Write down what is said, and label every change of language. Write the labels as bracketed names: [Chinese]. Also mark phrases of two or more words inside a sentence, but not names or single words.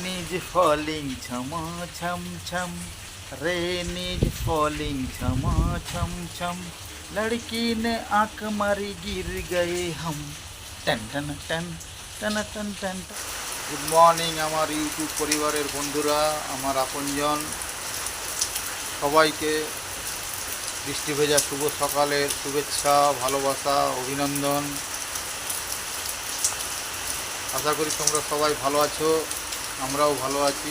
[English] falling chama cham cham, rain is falling chama cham cham, [Hindi] लड़की ने आंख मारी गिर गए हम टन टन टन टन टन टन। [English] good morning [Bangla] আমার ইউটিউব পরিবারের বন্ধুরা, আমার আপনজন সবাইকে বৃষ্টি ভেজা শুভ সকালের শুভেচ্ছা, ভালোবাসা, অভিনন্দন। আশা করি তোমরা সবাই ভালো আছো, আমরাও ভালো আছি।